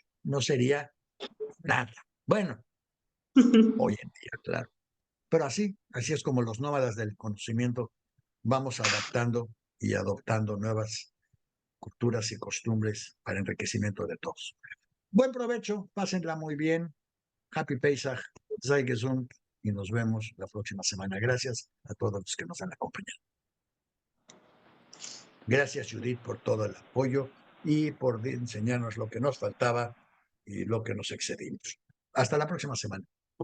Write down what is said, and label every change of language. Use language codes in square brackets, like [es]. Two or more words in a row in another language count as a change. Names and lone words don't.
[es] No sería nada. Bueno, hoy en día, claro. Pero así es como los nómadas del conocimiento vamos adaptando y adoptando nuevas culturas y costumbres para enriquecimiento de todos. Buen provecho, pásenla muy bien. [en] Happy Pesach, [yi] sei gesund, [es] y nos vemos la próxima semana. Gracias a todos los que nos han acompañado. Gracias, Judith, por todo el apoyo y por enseñarnos lo que nos faltaba y lo que nos excedimos. Hasta la próxima semana.